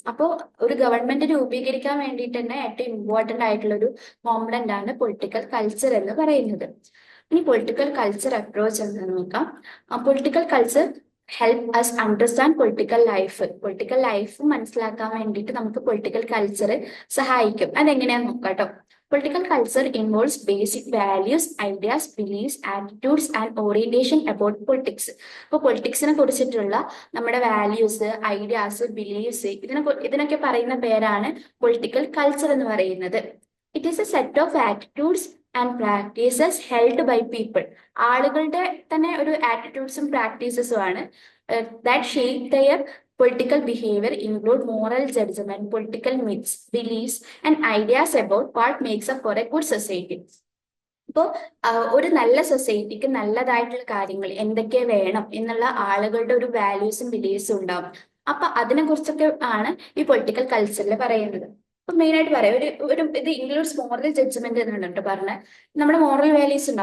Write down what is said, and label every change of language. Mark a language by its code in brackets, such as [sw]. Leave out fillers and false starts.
[ml] അപ്പോൾ ഒരു ഗവൺമെന്റ് രൂപീകരിക്കാൻ വേണ്ടിയിട്ട് തന്നെ ഏറ്റവും ഇമ്പോർട്ടന്റ് ആയിട്ടുള്ള ഒരു കോമ്പണന്റ് ആണ് പൊളിറ്റിക്കൽ കൾച്ചർ എന്ന് പറയുന്നത്. ഇനി പൊളിറ്റിക്കൽ കൾച്ചർ അപ്രോച്ച് എന്താണെന്ന് നോക്കാം. [en] political culture help us understand political life [ml] മനസ്സിലാക്കാൻ വേണ്ടിയിട്ട് നമുക്ക് പൊളിറ്റിക്കൽ കൾച്ചർ സഹായിക്കും. അതെങ്ങനെയാന്ന് നോക്കാം കേട്ടോ. [en] Political culture involves basic values, ideas, beliefs, attitudes, and orientation about politics. [ml] ഇപ്പോൾ പൊളിറ്റിക്സിനെ കുറിച്ചിട്ടുള്ള നമ്മുടെ വാല്യൂസ്, ഐഡിയാസ്, ബിലീഫ്സ് ഇതിനൊക്കെ പറയുന്ന പേരാണ് പൊളിറ്റിക്കൽ കൾച്ചർ എന്ന് പറയുന്നത്. [en] It is a set of attitudes and practices held by people. [ml] ആളുകളുടെ തന്നെ ഒരു ആറ്റിറ്റ്യൂഡ്സും പ്രാക്ടീസസും ആണ് [en] That shape their political behavior, include moral judgment, political myths, beliefs, and ideas about what makes up for a good society. [ml] ഇപ്പോൾ ഒരു നല്ല സൊസൈറ്റിക്ക് നല്ലതായിട്ടുള്ള കാര്യങ്ങൾ എന്തൊക്കെ വേണം എന്നുള്ള ആളുകളുടെ ഒരു വാല്യൂസും ബിലീഫ്സും ഉണ്ടാവും. അപ്പൊ അതിനെ കുറിച്ചൊക്കെ ആണ് ഈ പൊളിറ്റിക്കൽ കൾച്ചറിൽ പറയുന്നത്. അപ്പൊ മെയിൻ ആയിട്ട് പറയാം, ഒരു ഇത് [en] includes moral judgment [ml] എന്നുണ്ട് പറഞ്ഞ നമ്മുടെ മോറൽ വാല്യൂസ് ഉണ്ട്.